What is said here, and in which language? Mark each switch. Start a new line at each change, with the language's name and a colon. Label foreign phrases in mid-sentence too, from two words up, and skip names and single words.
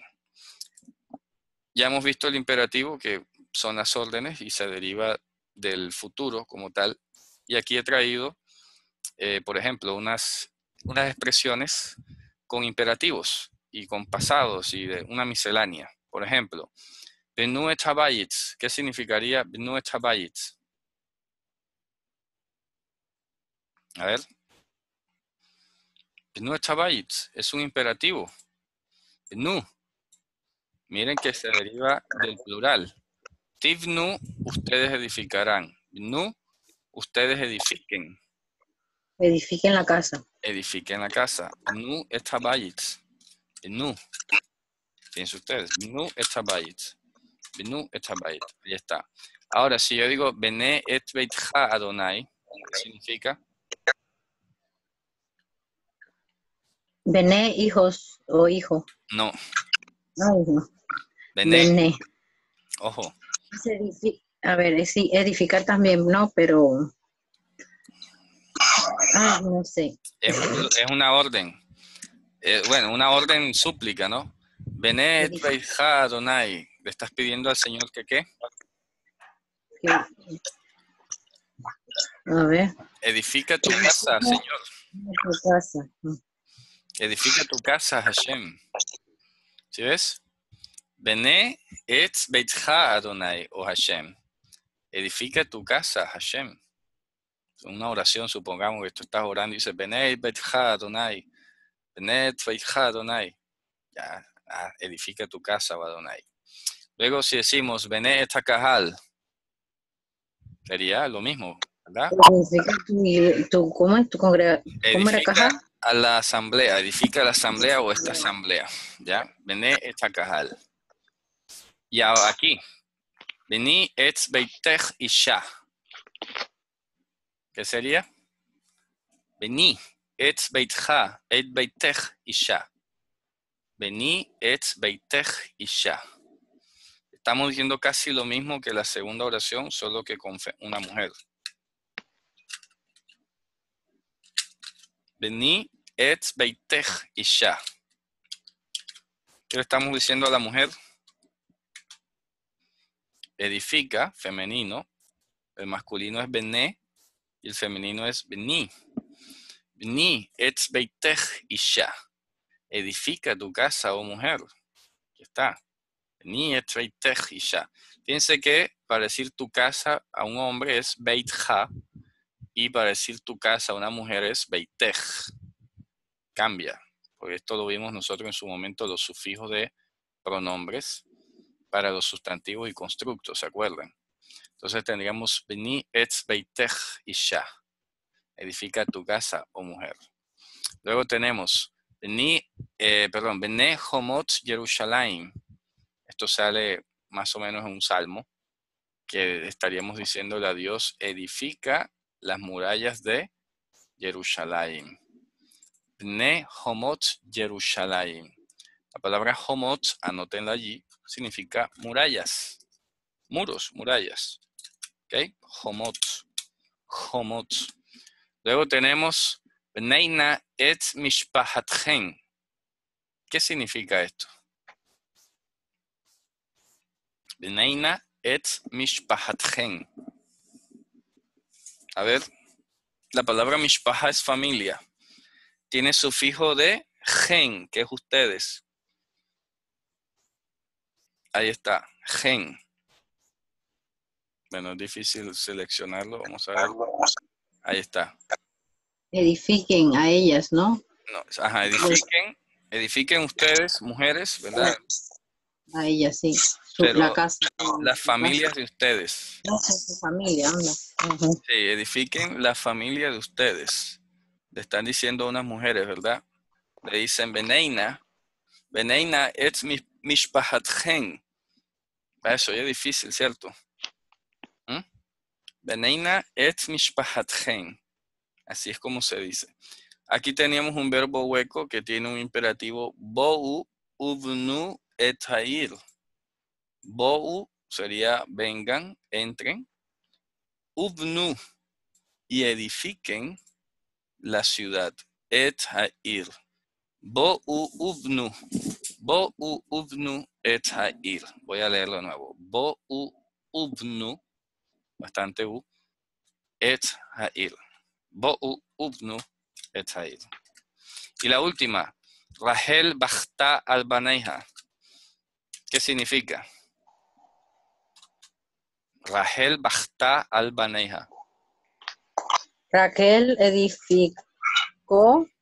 Spanish: Ya hemos visto el imperativo, que son las órdenes y se deriva del futuro como tal. Y aquí he traído, por ejemplo, unas expresiones con imperativos y con pasados y de una miscelánea. Por ejemplo,
Hebrew: בנו את הבית.
Spanish: ¿Qué significaría
Hebrew: בנו את הבית?
Spanish: A ver.
Hebrew: בנו את הבית
Spanish: es un imperativo. Benu. Miren que se deriva del plural. Tivnu, ustedes edificarán. Bnu, ustedes edifiquen. Edifiquen la casa. Edifiquen la casa.
Hebrew: בנו את הבית. בנו.
Spanish: Fíjense ustedes.
Hebrew: בנו את הבית. בנו את הבית.
Spanish: Ahí está. Ahora, si yo digo
Hebrew: בנה את ביתך אדוני,
Spanish: ¿qué significa? Bené, hijos o hijo. No. Ay, no. Bene. Bené. Ojo. A ver, sí, edificar también, ¿no? Pero, no sé. Es una orden. Bueno, una orden súplica, ¿no?
Hebrew: בנה את ביתך אדוני.
Spanish: ¿Le estás pidiendo al Señor que qué? A ver. Edifica tu casa, Señor. Tu casa. Edifica tu casa, Hashem. ¿Sí ves?
Hebrew: בנה את ביתך אדוני, o Hashem.
Spanish: Edifica tu casa, Hashem. Una oración, supongamos que tú estás orando y dices,
Hebrew: בנה את ביתך אדוני. בנה את ביתך אדוני.
Spanish: Ya, edifica tu casa, Adonai. Luego si decimos
Hebrew: בנה את הקהל,
Spanish: sería lo mismo, ¿verdad? ¿Cómo es tu congregación? ¿Cómo era Edifica caja? a la asamblea, edifica la asamblea o esta asamblea, ¿ya?
Hebrew: בנה את הקהל.
Spanish: Y aquí,
Hebrew: בני את ביתך אישה.
Spanish: ¿Qué sería?
Hebrew: בני את ביתך, את ביתך אישה. בני את ביתך אישה.
Spanish: Estamos diciendo casi lo mismo que la segunda oración, solo que con una mujer.
Hebrew: בני את ביתך אישה.
Spanish: ¿Qué le estamos diciendo a la mujer? Edifica, femenino. El masculino es bené y el femenino es beni.
Hebrew: בני את ביתך אישה.
Spanish: Edifica tu casa, oh mujer. Aquí está.
Hebrew: בני את ביתך אישה.
Spanish: Fíjense que para decir tu casa a un hombre es beitja y para decir tu casa a una mujer es beitech. Cambia, porque esto lo vimos nosotros en su momento, los sufijos de pronombres para los sustantivos y constructos, ¿se acuerdan? Entonces tendríamos
Hebrew: בני את ביתך אישה.
Spanish: Edifica tu casa, oh mujer. Luego tenemos
Hebrew: בנה חומות ירושלים.
Spanish: Esto sale más o menos en un salmo que estaríamos diciéndole a Dios, edifica las murallas de Jerusalén.
Hebrew: בנה חומות ירושלים.
Spanish: La palabra homot, anótenla allí, significa murallas, muros, murallas. ¿Ok? Homot, homot. Luego tenemos
Hebrew: בנינה את משפחתכן.
Spanish: ¿Qué significa esto?
Hebrew: בנינה את משפחתכן.
Spanish: A ver, la palabra mishpaha es familia. Tiene sufijo de gen, que es ustedes. Ahí está, gen. Bueno, es difícil seleccionarlo. Vamos a ver. Ahí está. Edifiquen a ellas, ¿no? No, ajá, edifiquen ustedes, mujeres, ¿verdad? A ellas, sí. Pero La casa. las familias de ustedes. Su familia, anda. Sí, edifiquen la familia de ustedes. Le están diciendo a unas mujeres, ¿verdad? Le dicen,
Hebrew: בנינה את משפחתכן.
Spanish: Eso ya es difícil, ¿cierto?
Hebrew: בנינה את משפחתכן.
Spanish: Así es como se dice. Aquí teníamos un verbo hueco que tiene un imperativo
Hebrew: בואו, ובנו את העיר.
Spanish: Bo'u sería vengan, entren. Uvnu y edifiquen la ciudad.
Hebrew: את העיר. בואו ובנו. בואו ובנו את העיר.
Spanish: Voy a leerlo de nuevo.
Hebrew: בואו ובנו,
Spanish: bastante u,
Hebrew: את העיר. בואו ובנו את העיר.
Spanish: Y la última,
Hebrew: רחל בכתה על בניה.
Spanish: ¿Qué significa?
Hebrew: רחל בכתה על בניה.
Spanish: Raquel edificó.